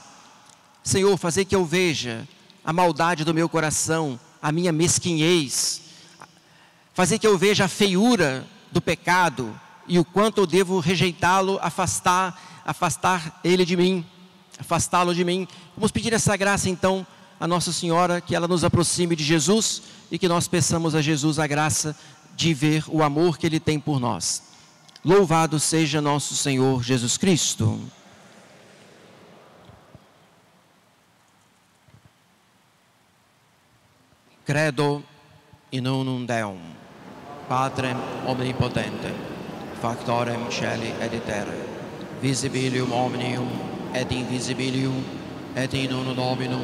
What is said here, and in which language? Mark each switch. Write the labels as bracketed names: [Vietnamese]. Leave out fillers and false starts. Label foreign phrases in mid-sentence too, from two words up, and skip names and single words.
[Portuguese] Senhor, fazer que eu veja a maldade do meu coração, a minha mesquinhez, fazer que eu veja a feiura do pecado e o quanto eu devo rejeitá-lo, afastar ele de mim, afastá-lo de mim. Vamos pedir essa graça então a Nossa Senhora, que ela nos aproxime de Jesus e que nós peçamos a Jesus a graça de ver o amor que Ele tem por nós. Louvado seja nosso Senhor Jesus Cristo. [Latin] Credo in unum Deum, Patrem omnipotente, factorem celi et terra, visibilium omnium et invisibilium, et in unum Dominum